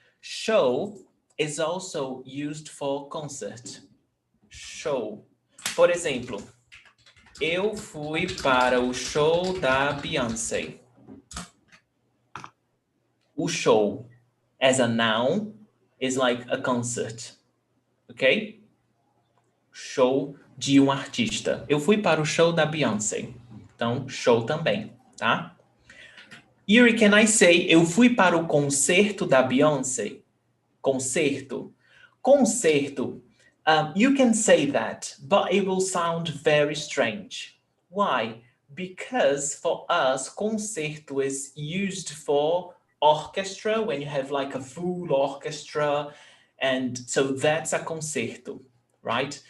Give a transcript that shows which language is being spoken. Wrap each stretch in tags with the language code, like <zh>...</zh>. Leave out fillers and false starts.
<en>Show is also used for concert. Show.</en> <pt>Por exemplo, eu fui para o show da Beyoncé.</pt> <en>O show, as a noun, is like a concert.</en> <pt>Ok? Show de artista. Eu fui para o show da Beyoncé. Então, show também, tá?</pt> <en>Yuri, can I say</en> <pt>eu fui para o concerto da Beyoncé? Concerto. Concerto.</pt> <en>You can say that, but it will sound very strange. Why? Because for us, concerto is used for orchestra, when you have like a full orchestra, and so that's a concerto, right?</en>